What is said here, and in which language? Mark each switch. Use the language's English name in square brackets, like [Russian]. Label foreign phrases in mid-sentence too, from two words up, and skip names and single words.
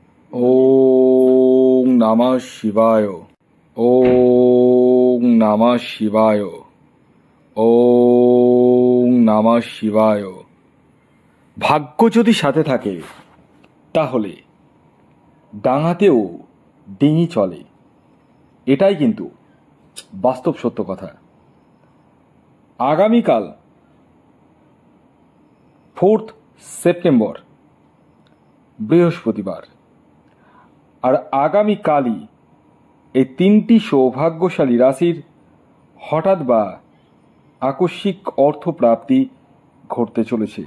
[Sanskrit] ॐ नमः शिवाय। ॐ नमः शिवाय। ॐ नमः शिवाय। [Bangla] ভাগ্য যদি সাথে থাকে তাহলে ডাঙাতেও ডিঙি চলে, এটাই কিন্তু বাস্তব সত্য কথা। আগামীকাল 4 সেপ্টেম্বর বৃহস্পতিবার, আর আগামীকালই এই 3টি সৌভাগ্যশালী রাশির হঠাৎ বা আকস্মিক অর্থপ্রাপ্তি ঘটতে চলেছে।